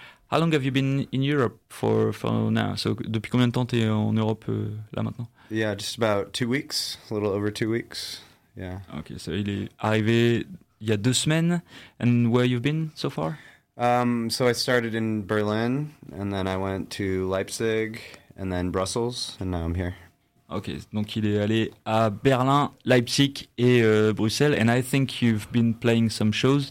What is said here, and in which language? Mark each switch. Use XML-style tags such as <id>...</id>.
<en>How long have you been in Europe for now?</en> <fr>So depuis combien de temps t'es en Europe là maintenant?</fr> <en>Yeah, just about 2 weeks, a little over 2 weeks. Yeah.</en> <fr>Okay, so il est arrivé il y a 2 semaines.</fr> <en>And where you've been so far? So I started in Berlin, and then I went to Leipzig, and then Brussels, and now I'm here.</en> <fr>Okay, donc il est allé à Berlin, Leipzig et Bruxelles.</fr> <en>And I think you've been playing some shows.</en>